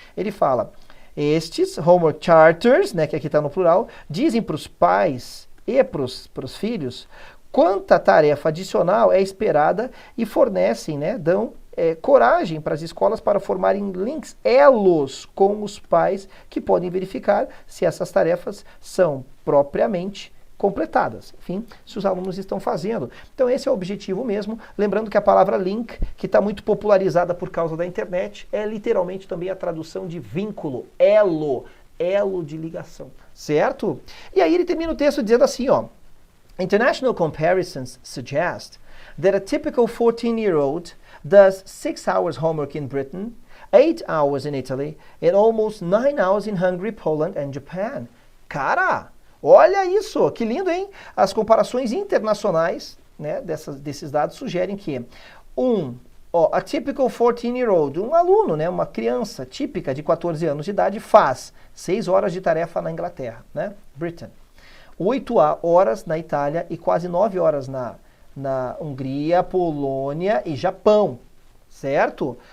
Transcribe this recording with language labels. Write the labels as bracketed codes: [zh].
[pt] Ele fala, estes homework charters, né, que aqui está no plural, dizem para os pais e para os filhos quanta tarefa adicional é esperada e fornecem, né, dão coragem para as escolas para formarem links, elos com os pais que podem verificar se essas tarefas são propriamente completadas. Enfim, se os alunos estão fazendo. Então esse é o objetivo mesmo. Lembrando que a palavra link, que está muito popularizada por causa da internet, é literalmente também a tradução de vínculo, elo de ligação, certo? E aí ele termina o texto dizendo assim, ó, [en] International comparisons suggest that a typical 14-year-old does 6 hours homework in Britain, 8 hours in Italy, and almost 9 hours in Hungary, Poland and Japan. [pt] Cara, olha isso, que lindo, hein? As comparações internacionais, né, desses dados sugerem que [en] a typical 14-year-old, [pt] um aluno, né, uma criança típica de 14 anos de idade, faz 6 horas de tarefa na Inglaterra, né, Britain, 8 horas na Itália e quase 9 horas na Hungria, Polônia e Japão, certo?